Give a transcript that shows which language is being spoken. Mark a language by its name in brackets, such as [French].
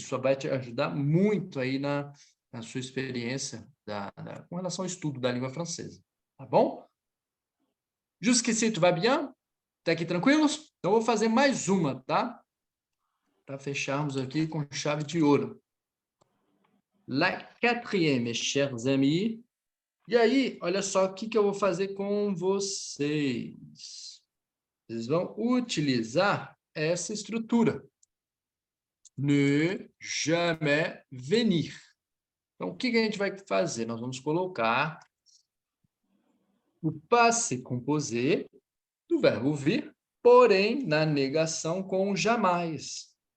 [Portuguese] Isso vai te ajudar muito aí na sua experiência com relação ao estudo da língua francesa. Tá bom? [French] Jusqu'ici, tu vas bien? [Portuguese] Até aqui tranquilos? Então, eu vou fazer mais uma, tá? Para fecharmos aqui com chave de ouro. [French] La quatrième, mes chers amis. [Portuguese] E aí, olha só o que eu vou fazer com vocês. Vocês vão utilizar essa estrutura. [French] Ne jamais venir. [Portuguese] Então, o que a gente vai fazer? Nós vamos colocar o passé composé do verbo vir, porém, na negação com o jamais.